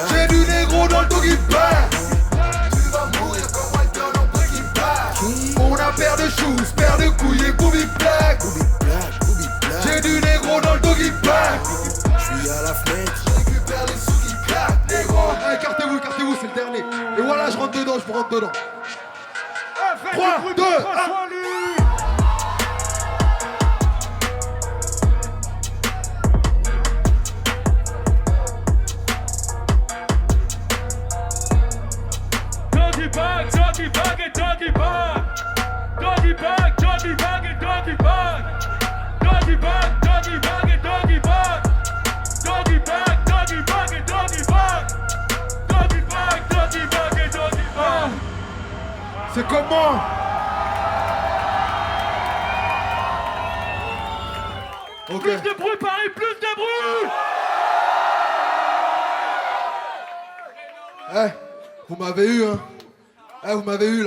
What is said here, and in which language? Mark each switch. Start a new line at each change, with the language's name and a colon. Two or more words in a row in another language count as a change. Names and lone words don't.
French: J'ai du négro dans le
English: doggy bag.
French: Tu vas mourir comme Walter dans Breaking Bad. On a paire de shoes, paire de couilles et
English: booby black.
French: J'ai du négro dans le
English: doggy bag.
French: J'suis à la fenêtre, Récupère les sous qui claquent, négro. Écartez-vous, c'est le dernier. Et voilà, je rentre dedans, je rentre dedans. 3, 2, 1.
English: Doggy bag, doggy bag et doggy bag. Doggy bag, doggy bag et doggy bag. Doggy bag, doggy bag et doggy bag. Doggy bag, doggy bag et doggy bag. Doggy bag, doggy bag et doggy bag.
French: C'est comment? Ok. Plus de bruit, Paris, plus de bruit. Eh, vous m'avez eu, hein. Eh, vous m'avez eu, là.